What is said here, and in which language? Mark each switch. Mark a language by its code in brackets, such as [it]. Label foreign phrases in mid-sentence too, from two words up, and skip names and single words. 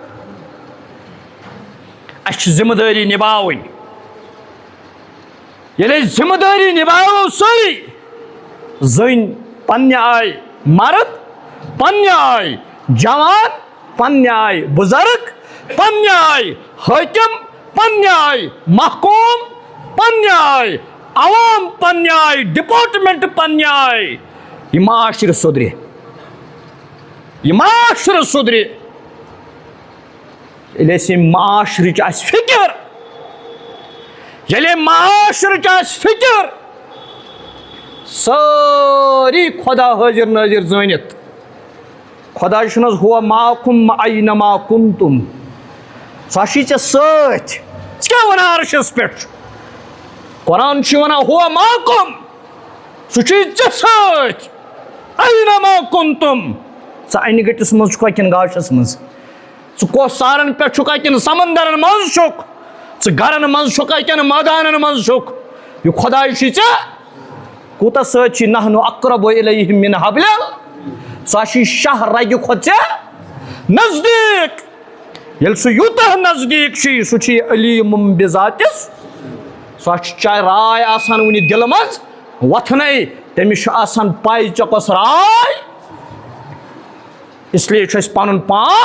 [ks] اَسہِ چھِ ذمہٕ دٲری نِباوٕنۍ ییٚلہِ أسۍ ذمہٕ دٲری نِباوو سٲری زٔنۍ پننہِ آیہِ مرد پننہِ آیہِ جوان پننہِ آیہِ بُزرگ پننہِ آیہِ حٲکِم پننہِ آیہِ محکوٗم پننہِ آیہِ عوام پننہِ آیہِ ڈپارٹمنٹ پننہِ آیہِ یہِ معاشرٕ سُدرِ یہِ معاشرٕ سُدرِ ییٚلہِ اَسہِ ییٚمہِ معاشرٕچ آسہِ فِکر ییٚلہِ معاشرٕچ آسہِ فِکر سٲری خۄدا حٲضِر نٲظِر زٲنِتھ خۄدا چھُنہٕ حظ [ar] ہوا معکُم اینما کُنتُم [ks] سُہ چھُے ژےٚ سۭتۍ ژٕ کیٛاہ وَنان عرشس پٮ۪ٹھ قرآن چھُ وَنان [ar] ہوا معکُم [ks] سُہ چھُے ژےٚ سۭتۍ [ar] اینما کُنتُم [ks] ژٕ اَنہِ گٔٹِس منٛز چھُکھا کِنہٕ گاشس منٛز ژٕ کۄس سارن پٮ۪ٹھ چھُکھا کِنہٕ سمندرن منٛز چھُکھ گرن من چھکا کن مٲدانن من چھک یہ خداے چھی ژےٚ کوٗتاہ سۭتۍ چھی [ar] نحنو اقرب الیہ من حبل [ks] سُہ چھی شاہ رگہِ کھۄتہٕ ژےٚ نزدیٖک ییٚلہِ سُہ یوٗتاہ نزدیٖک چھی سُہ چھی علیم بذاتِس سُہ چھُ چاہے راے آسان وٕنہِ دِلہٕ منٛز وۄتھنَے تٔمِس چھُ آسان پاے ژےٚ کۄس راے اس لیے چھُ اَسہِ پَنُن پان